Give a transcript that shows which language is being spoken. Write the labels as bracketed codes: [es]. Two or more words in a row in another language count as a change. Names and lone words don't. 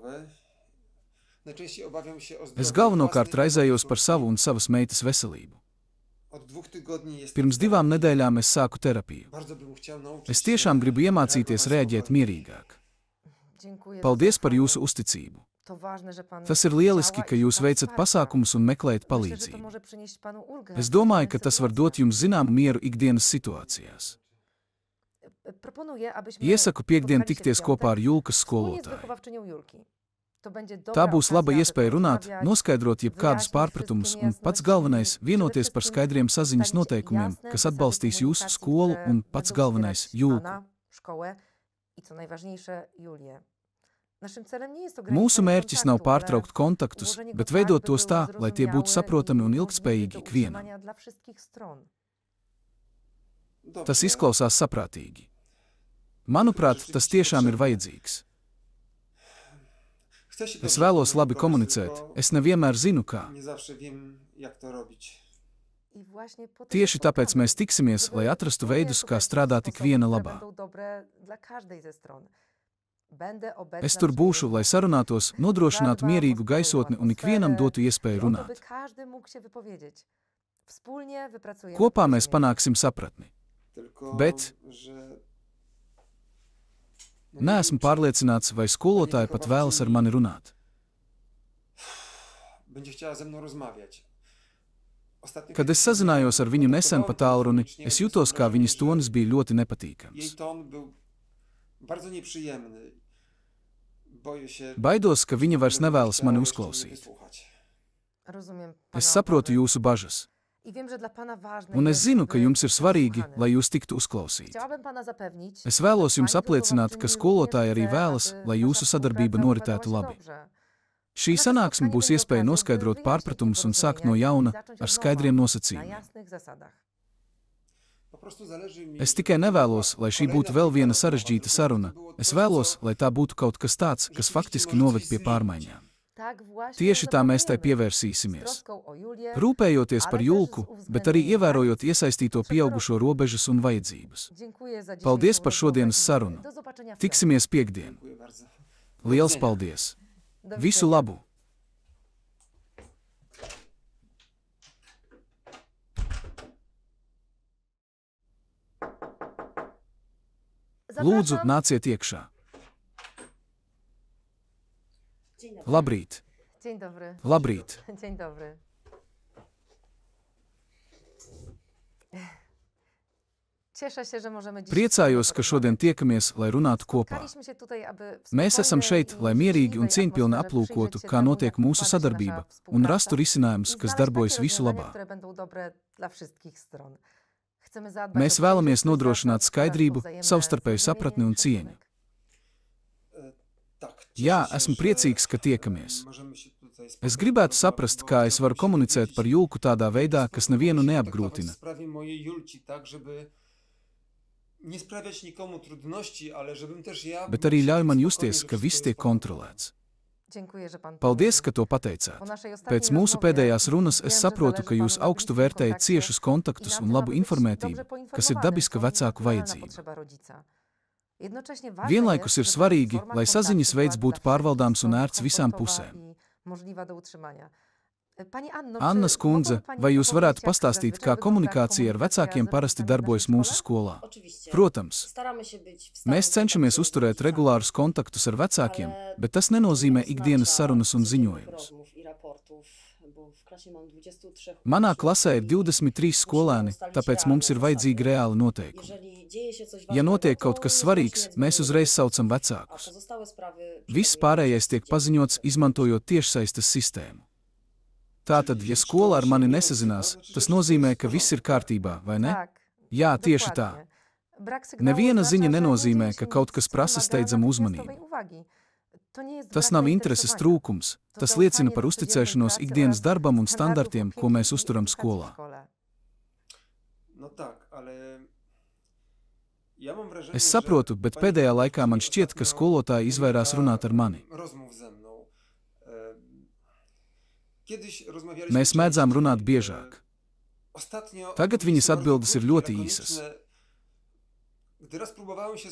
[lv] Es galvenokārt raizējos par savu un savas meitas veselību. Pirms 2 nedēļām es sāku terapiju. Es tiešām gribu iemācīties reaģēt mierīgāk. Paldies par jūsu uzticību. [pl] To ważne, że pan [lv] Tas ir lieliski, [pl] działa [lv] ka [pl] i [lv] jūs [pl] szuka [lv] veicat [pl] wsparcia. [lv] pasākumus un meklējat [pl] Myślę, że to [lv] palīdzību. [pl] może przynieść panu ulgę. [lv] Es [pl] w [lv] domāju, ka [pl] trudnych [lv] tas var [pl] sytuacjach. [lv] dot jums zināmu mieru ikdienas situācijās. [pl] Proponuję, abyśmy [lv] Iesaku piekdien [pl] spotkali się w [lv] tikties [pl] piątek [lv] kopā ar Julkas [pl] wspólnie z [lv] skolotāju. [pl] wychowawczynią Julki. To będzie [lv] Tā [pl] dobra [lv] būs laba [pl] okazja, aby [lv] iespēja runāt, [pl] porozmawiać, [lv] noskaidrot jebkādus [pl] wyjaśnić [lv] pārpratumus [pl] wszystkie [lv] un pats [pl] niejasności [lv] galvenais [pl] i [lv] vienoties par [pl] przede [lv] skaidriem [pl] wszystkim [lv] saziņas [pl] ustalić [lv] noteikumiem, [pl] jasne [lv] kas [pl] zasady [lv] atbalstīs jūsu [pl] komunikacji, [lv] skolu [pl] które [lv] un pats [pl] będą [lv] galvenais [pl] wspierać [lv] Julku. [pl] pana, szkołę i co najważniejsze Julię. Naszym celem nie jest [lv] Mūsu [pl] ograniczenie [lv] mērķis nav [pl] kontaktu, ale [lv] pārtraukt kontaktus, [pl] ułożenie go [lv] bet [pl] tak, [lv] veidot [pl] by [lv] tos [pl] był [lv] tā, lai tie būtu [pl] zrozumiały [lv] saprotami un [pl] i [lv] ilgtspējīgi [pl] możliwy do [lv] ikvienam. [pl] utrzymania dla wszystkich stron. [lv] Tas izklausās saprātīgi. Manuprāt, tas tiešām ir vajadzīgs. Es vēlos labi komunicēt, es nevienmēr zinu, kā. [pl] Nie zawsze wiem, jak to robić. I właśnie po to [lv] Tieši [pl] się [lv] tāpēc [pl] spotkamy, [lv] mēs tiksimies, [pl] żeby [lv] lai atrastu [pl] wspólnie [lv] veidus, kā [pl] szukać [lv] strādāt [pl] sposobów, [lv] ikviena [pl] które [lv] labā. [pl] będą dobre dla każdej ze stron. Będę obecna [lv] Es tur [pl] przy [lv] būšu, lai [pl] rozmowach. [lv] sarunātos, nodrošinātu [pl] Zadbam o [lv] mierīgu [pl] spokoju, [lv] gaisotni un ikvienam [pl] atmosferę [lv] dotu iespēju [pl] i o to, [lv] runāt. [pl] by każdy mógł się wypowiedzieć. Wspólnie wypracujemy [lv] Kopā mēs [pl] porozumienie. [lv] panāksim sapratni. [pl] Tylko, [lv] Bet- [pl] że... [lv] Neesmu pārliecināts, vai skolotāja pat vēlas ar mani runāt. [pl] Będzie chciała ze mną rozmawiać. Ostatnio, [lv] Kad [pl] kiedy [lv] es sazinājos ar viņu nesen pa tālruni, [pl] telefonicznie, [lv] es jutos, kā viņas tonis bija ļoti [pl] Jej [lv] nepatīkams. [pl] ton był bardzo nieprzyjemny. Boję się... [lv] Baidos, ka viņa vairs [pl] że będzie [lv] nevēlas [pl] chciała [lv] mani [pl] jeszcze mnie [lv] uzklausīt. [pl] wysłuchać. Rozumiem pana [lv] Es saprotu [pl] obawy. [lv] jūsu bažas, [pl] I wiem, że dla pana ważne [lv] un es [pl] jest, [lv] zinu, ka [pl] aby [lv] jums ir [pl] być [lv] svarīgi, [pl] wysłuchany. [lv] lai jūs tiktu uzklausīti. [pl] Chciałabym pana zapewnić, [lv] Es vēlos [pl] że [lv] jums [pl] pani [lv] apliecināt, ka [pl] wychowawczyni [lv] skolotāja [pl] również [lv] arī [pl] chce, [lv] vēlas, [pl] aby [lv] lai [pl] nasza [lv] jūsu sadarbība [pl] współpraca [lv] noritētu [pl] układała się [lv] labi. [pl] dobrze. [lv] Šī sanāksme būs iespēja noskaidrot pārpratumus un sākt no jauna ar skaidriem [pl] Na [lv] nosacījumiem. [pl] jasnych zasadach. Po prostu zależy mi... [lv] Es tikai nevēlos, lai šī būtu vēl viena sarežģīta saruna. Es vēlos, lai tā būtu kaut kas tāds, kas faktiski noved pie pārmaiņām. [pl] Tak właśnie [lv] Tieši tā mēs tai [pl] zachowujemy. Z [lv] pievērsīsimies. [pl] troską o Julię, [lv] Rūpējoties par Julku, bet arī ievērojot iesaistīto pieaugušo robežas un vajadzības. [pl] dziękuję za [lv] Paldies [pl] dzisiejszą [lv] par šodienas [pl] rozmowę. [lv] sarunu. [pl] Do zobaczenia w [lv] Tiksimies piekdien. [pl] Dziękuję bardzo. [lv] Liels paldies! [pl] piątek. Do [lv] Visu [pl] widzenia. [lv] labu! Lūdzu, [pl] Zapraszam. [lv] nāciet iekšā. [pl] Dzień dobry. [lv] Labrīt! [pl] Dzień dobry. [lv] Labrīt! [pl] Dzień dobry. Cieszę się, że możemy dziś [lv] Priecājos, ka šodien tiekamies, lai runātu kopā. [pl] Spotkaliśmy się tutaj, aby w [lv] Mēs esam [pl] spokojnej [lv] šeit, [pl] i [lv] lai mierīgi un [pl] życzliwej [lv] cieņpilni [pl] atmosferze [lv] aplūkotu, [pl] przyjrzeć się [lv] kā [pl] temu, [lv] notiek [pl] jak [lv] mūsu [pl] układa się [lv] sadarbība, [pl] nasza [lv] un [pl] współpraca [lv] rastu risinājumus, [pl] i [lv] kas [pl] znaleźć [lv] darbojas [pl] takie [lv] visu [pl] rozwiązania, [lv] labā. [pl] które będą dobre dla wszystkich stron. Chcemy zadbać [lv] Mēs [pl] o [lv] vēlamies [pl] przejrzystość [lv] nodrošināt [pl] zasad [lv] skaidrību, [pl] oraz o wzajemne [lv] savstarpēju [pl] zrozumienie [lv] sapratni un [pl] i [lv] cieņu. [pl] szacunek. Tak, [lv] Jā, [pl] cieszę się, [lv] esmu [pl] że, [lv] priecīgs, ka tiekamies. [pl] możemy się tutaj [lv] Es [pl] spotkać, [lv] gribētu saprast, [pl] bo [lv] kā es varu [pl] chciałbym się [lv] komunicēt par [pl] dowiedzieć, [lv] Julku tādā veidā, kas nevienu neapgrūtina. [pl] w sprawie mojej Julci, tak, żeby nie sprawiać nikomu trudności, ale żebym też ja... [lv] Bet arī ļauj man [pl] spokojnie, [lv] justies, [pl] że [lv] ka viss [pl] wszystko [lv] tiek [pl] jest w porządku. [lv] kontrolēts. [pl] Dziękuję, że pan [lv] Paldies, [pl] powiedział. [lv] ka to pateicāt. [pl] Po naszej ostatniej [lv] Pēc mūsu [pl] rozmowie [lv] pēdējās runas [pl] wiem, [lv] es [pl] że [lv] saprotu, ka [pl] zależy [lv] jūs [pl] panu na [lv] augstu [pl] bliskim [lv] vērtējat [pl] kontakcie [lv] ciešus kontaktus [pl] i na [lv] un [pl] tym, [lv] labu [pl] aby być [lv] informētību, [pl] dobrze [lv] kas ir [pl] poinformowanym, [lv] dabiska [pl] to [lv] vecāku [pl] naturalna [lv] vajadzība. [pl] potrzeba rodzica. Jednocześnie ważne [lv] Vienlaikus ir [pl] jest, żeby [lv] svarīgi, [pl] forma [lv] lai saziņas [pl] kontaktu [lv] veids [pl] była [lv] būtu [pl] dla [lv] pārvaldāms [pl] wszystkich [lv] un [pl] stron [lv] ērts visām [pl] komfortowa [lv] pusēm. [pl] i możliwa do utrzymania. Pani Anno, [lv] Anna [pl] czy [lv] skundze, [pl] mogłaby pani [lv] vai jūs [pl] opowiedzieć, [lv] varētu [pl] jak [lv] pastāstīt, [pl] zazwyczaj [lv] kā komunikācija ar [pl] komunikacja [lv] vecākiem [pl] z [lv] parasti [pl] rodzicami w [lv] darbojas [pl] naszej [lv] mūsu [pl] szkole? [lv] skolā? [pl] Oczywiście. [lv] Protams, [pl] Staramy się być w stałym [lv] mēs cenšamies [pl] kontakcie z [lv] uzturēt [pl] rodzicami, [lv] regulārus kontaktus ar vecākiem, [pl] ale [lv] bet tas [pl] to nie [lv] nenozīmē [pl] oznacza [lv] ikdienas sarunas un [pl] codziennych [lv] ziņojumus. [pl] rozmów i raportów, bo w klasie mam 23 [lv] Manā [pl] uczniów [lv] klasē ir [pl] i [lv] 23 skolēni, tāpēc mums ir vajadzīgi reāli noteikumi. [pl] jeżeli dzieje się coś [lv] Ja [pl] ważnego, [lv] notiek [pl] to [lv] kaut kas [pl] niezwłocznie [lv] svarīgs, mēs [pl] dzwonimy [lv] uzreiz [pl] do [lv] saucam [pl] rodziców, a [lv] vecākus. [pl] pozostałe sprawy [lv] Viss [pl] przekazujemy [lv] pārējais [pl] przez [lv] tiek [pl] dziennikarze. [lv] paziņots, izmantojot tiešsaistes sistēmu. Tātad, ja skola ar mani nesazinās, tas nozīmē, ka viss ir kārtībā, vai ne? [pl] Tak, [lv] Jā, tieši tā. [pl] dokładnie. Brak sygnału [lv] Neviena [pl] oznacza, [lv] ziņa [pl] że [lv] nenozīmē, [pl] nie [lv] ka [pl] dzieje się [lv] kaut [pl] nic, [lv] kas [pl] co [lv] prasa [pl] wymaga [lv] steidzamu [pl] natychmiastowej [lv] uzmanību. [pl] uwagi. To nie jest [lv] Tas [pl] brak [lv] nav intereses [pl] zainteresowania. [lv] trūkums, [pl] To [lv] tas [pl] zaufanie [lv] liecina par [pl] do [lv] uzticēšanos [pl] codziennej [lv] ikdienas [pl] pracy [lv] darbam un [pl] oraz standardów [lv] standartiem, ko [pl] opieki [lv] mēs [pl] i [lv] uzturam [pl] edukacji w [lv] skolā. [pl] szkole. No tak, ale... Ja mam wrażenie, [lv] Es saprotu, bet [pl] pani [lv] pēdējā laikā man [pl] ostatnio [lv] šķiet, ka skolotāji izvairās [pl] kilka [lv] runāt ar mani. [pl] rozmów ze mną. Kiedyś rozmawialiśmy [lv] Mēs mēdzām [pl] częściej, [lv] runāt biežāk. [pl] Ostatnio [lv] Tagad [pl] odpowiedzi [lv] viņas [pl] są bardzo [lv] atbildes ir [pl] krótkie, [lv] ļoti [pl] lakoniczne. [lv] īsas. [pl] Gdy raz próbowałem się